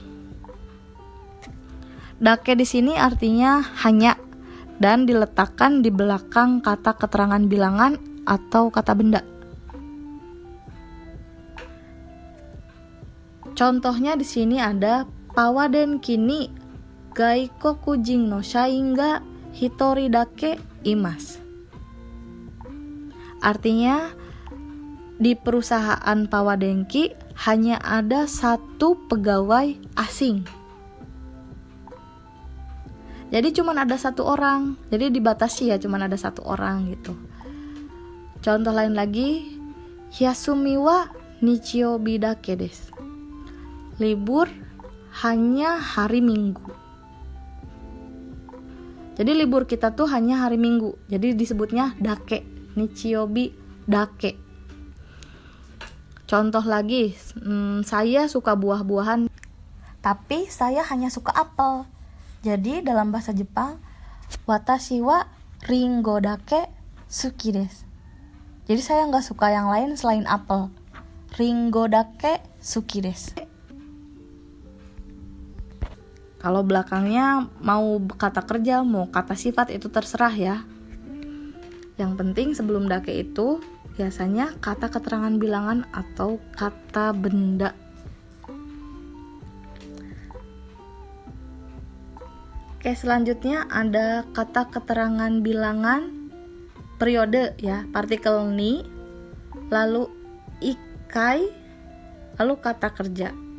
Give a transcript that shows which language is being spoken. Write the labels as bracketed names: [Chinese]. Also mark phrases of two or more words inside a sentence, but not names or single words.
[Indonesian] Dake di sini artinya hanya dan diletakkan di belakang kata keterangan bilangan atau kata benda. Contohnya di sini ada [Japanese] パワー電気に外国人の社員が一人だけいます. [Indonesian] Artinya di perusahaan Pawadenki hanya ada satu pegawai asing. Jadi cuma ada satu orang. Jadi dibatasi ya, cuma ada satu orang gitu. Contoh lain lagi, [Japanese] 休みは日曜日だけです. [Indonesian] Libur hanya hari Minggu. Jadi libur kita tuh hanya hari Minggu. Jadi disebutnya dake, [Japanese] 日曜日だけ. [Indonesian] Contoh lagi, saya suka buah-buahan, tapi saya hanya suka apel. Jadi dalam bahasa Jepang, [Japanese] 私はりんごだけ好きです. [Indonesian] Jadi saya nggak suka yang lain selain apel. [Japanese] りんごだけ好きです. [Indonesian] Kalau belakangnya mau kata kerja, mau kata sifat itu terserah ya. Yang penting sebelum dake itu biasanya kata keterangan bilangan atau kata benda. Oke, selanjutnya ada kata keterangan bilangan periode ya, partikel ni, lalu ikai, lalu kata kerja.